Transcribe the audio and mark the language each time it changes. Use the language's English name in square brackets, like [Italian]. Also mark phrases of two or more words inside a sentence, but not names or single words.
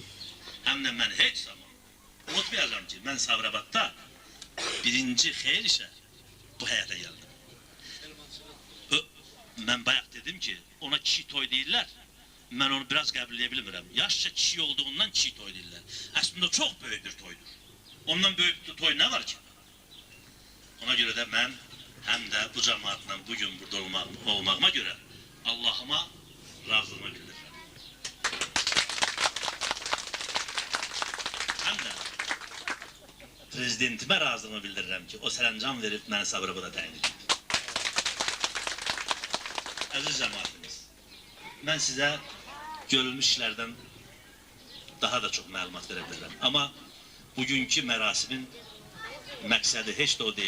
[Azerbaijani] Hem de mən heç zaman unutmayacağım ki, mən Sabirabadda birinci xeyir işe bu həyata geldim. Mən bayaq dedim ki, ona kişi toy deyirlər. Mən onu biraz qəbulləyə bilmirəm. Yaşca kişi olduğundan kişi toy deyirlər. [Turkish] Aslında çok böyük bir toydur. Ondan büyük bir toy ne var ki? [Azerbaijani] Ona göre de mən hem de bu cemaatla bugün burada olmağıma göre Allah'ıma razılığımı bildirirəm. Hem de prezidentime razılığımı bildirirəm ki, o sərəncam verib məni Sabirabada təyin edib. Əziz cemaatimiz, mən sizə görülmüş işlərdən daha da çok məlumat verə bilərəm. Amma bugünkü mərasimin məqsədi heç də o deyil.